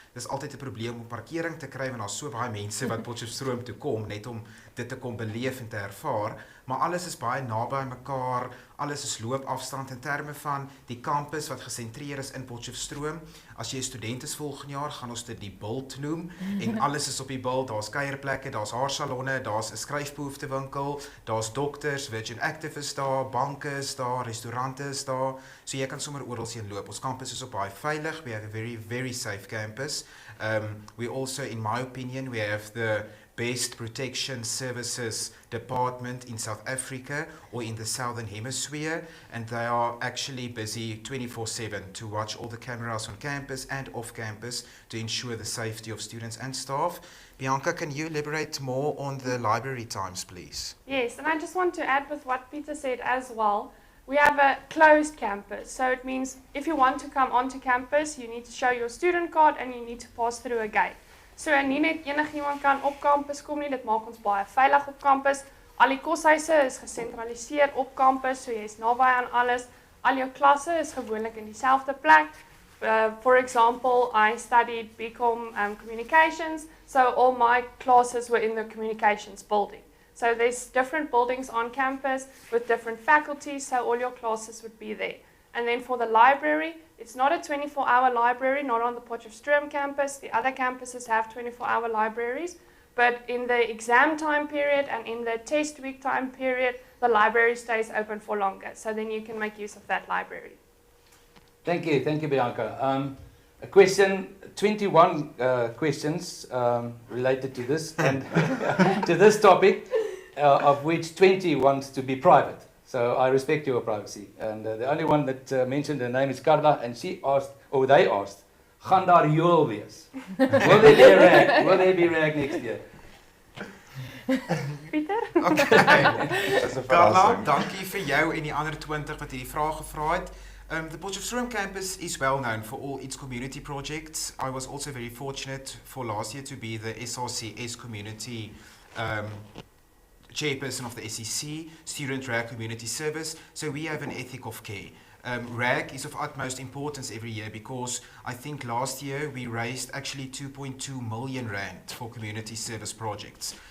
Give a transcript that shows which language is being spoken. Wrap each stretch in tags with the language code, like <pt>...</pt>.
<af>Dis altyd 'n probleem om parkering te kry want daar's so baie mense wat Potchefstroom toe kom net om dit te kom beleef en te ervaar, maar alles is baie naby mekaar, alles is loopafstand in terme van die kampus wat gesentreer is in Potchefstroom. As jy 'n student is volgende jaar, gaan ons dit die Bult noem en alles is op die Bult, daar's kuierplekke, daar's haarsalonne, daar's 'n skryfbehoeftewinkel, daar's dokters, Virgin Active is daar, banke is daar, restaurante is daar, so jy kan sommer oral heen loop.</af> <en>Ons kampus is op baie veilig, we have a very, very safe campus. We also, in my opinion, we have the best protection services department in South Africa or in the Southern Hemisphere, and they are actually busy 24/7 to watch all the cameras on campus and off campus to ensure the safety of students and staff. Bianca, can you elaborate more on the library times, please? Yes, and I just want to add with what Peter said as well. We have a closed campus, so it means if you want to come onto campus, you need to show your student card and you need to pass through a gate.</en> <af>So nie net enigiemand kan op kampus kom nie, dit maak ons baie veilig op kampus. Al die koshuise is gesentraliseer op kampus, so jy is naby aan alles. Al jou klasse is gewoonlik in dieselfde plek.</af> <en>For example, I studied BCom communications, so all my classes were in the communications building. So there's different buildings on campus with different faculties, so all your classes would be there. And then for the library, it's not a 24-hour library, not on the Potchefstroom campus. The other campuses have 24-hour libraries. But in the exam time period and in the test week time period, the library stays open for longer. So then you can make use of that library. Thank you, Bianca. A question, 21 questions related to this and to this topic, of which 20 wants to be private. So I respect your privacy. And the only one that mentioned her name is Carla, and she asked, or they asked, gaan daar joel wees? Will there be rag next year? Peter? Okay.</en> <af>Carla, dankie vir jou en die ander 20 wat hierdie vraag gevra het.</af> <en>The Potchefstroom campus is well known for all its community projects. I was also very fortunate for last year to be the SRC community chairperson of the SCC, Student RAG Community Service, so we have an ethic of care. RAG is of utmost importance every year because I think last year we raised actually 2.2 million rand for community service projects.</en>